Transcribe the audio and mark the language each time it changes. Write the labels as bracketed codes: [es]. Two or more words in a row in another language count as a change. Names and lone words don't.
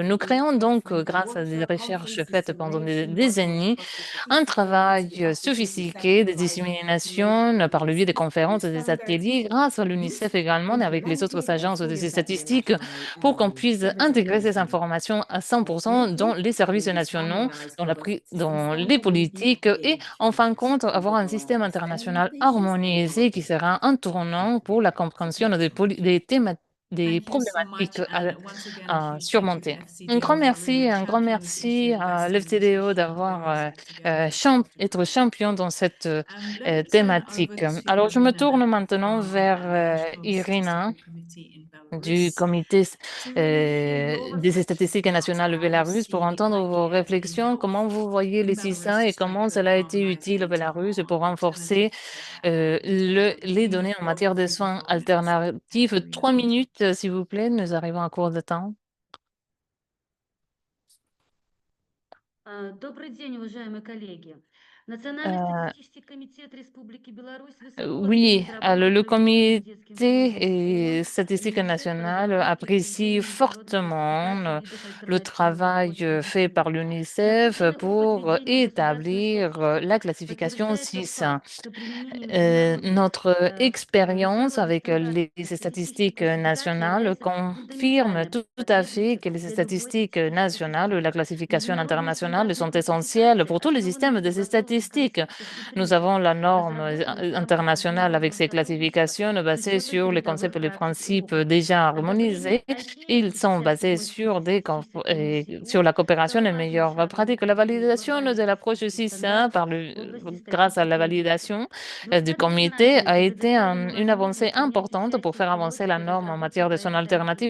[fr] Nous créons donc, grâce à des recherches faites pendant des décennies, un travail sophistiqué de dissémination par le biais des conférences et des ateliers, grâce à l'UNICEF également et avec les autres agences de statistiques, pour qu'on puisse intégrer ces informations à 100% dans les services nationaux, dans les politiques et, en fin de compte, avoir un système international harmonisé qui sera un tournant pour la compréhension des [en] Thank you so [fr] problématiques [en] much. And once again, a [fr] à [en] huge thank you to [fr] surmonter. [en] FCDO. You're really the [fr] Un grand [en] champion of this [fr] merci [en] issue, the [fr] à [en] best scientists [fr] l'FCDO [en] and [fr] d'avoir [en] programs together. [fr] être champion dans cette [en] Let's turn over [fr] thématique. [en] to [fr] Alors, je me [en] Irina [fr] tourne maintenant [en] from [fr] vers [en] the National [fr] Irina [en] Statistical Committee in [fr] du [en] Belarus [fr] comité [en] to really hear your [fr] des [en] reflections [fr] statistiques [en] about [fr] nationales [en] how you [fr] bélarusses pour [en] see the [fr] entendre vos [en] idea in [fr] réflexions, [en] health [fr] comment vous voyez [en] in [fr] les [en] Belarus [fr] CISA [en] to [fr] et comment cela [en] strengthen [fr] a été [en] harmonized [fr] utile au [en] data [fr] Bélarus [en] on [fr] pour [en] alternative [fr] renforcer [en] care. [fr] les [en] Please, [fr] données en [en] the [fr] matière de [en] floor [fr] soins [en] is yours, [fr] alternatifs. [en] Irina. [fr] 3 minutes, s'il vous plaît, nous arrivons à court de temps. [ru] Добрый день, уважаемые коллеги. Национальный Euh, статистический комитет Республики Беларусь высоко [fr] Oui, [ru] оценивает [fr] alors [ru] работу [fr] le [ru] Комитета детским здоровьем [fr] comité [ru] ООН, [fr] statistique [ru] ЮНИСЕФ по [fr] national [ru] разработке и [fr] apprécie [ru] внедрению международных [fr] fortement [ru] видов [fr] le [ru] альтернативных [fr] travail fait par [ru] подходов. [fr] l'UNICEF [ru] Накопленный опыт [fr] pour [ru] ведения государственной [fr] établir la [ru] статистики [fr] classification [ru] подтверждает тот [fr] 6. [ru] факт, что применение международных [fr] Notre expérience [ru] международных [fr] avec [ru] стандартов [fr] les [ru] статистической [fr] statistiques [ru] классификации [fr] nationales [ru] является [fr] confirme [ru] фундаментальной [fr] tout à fait [ru] потребностью [fr] que les [ru] для любой [fr] statistiques [ru] статистической [fr] nationales, [ru] системы. [fr] la classification [ru] Международная [fr] internationale sont [ru] стандартная [fr] essentielles [ru] классификация [fr] pour tous les [ru] основана на [fr] systèmes de [ru] согласованных [fr] statistiques. Nous avons la norme internationale avec ses classifications basées sur les concepts et les principes déjà harmonisés. Ils sont basés sur sur la coopération et meilleures pratiques. La validation de l'approche 6A grâce à la validation du comité a été une avancée importante pour faire avancer la norme en matière de soins alternatifs.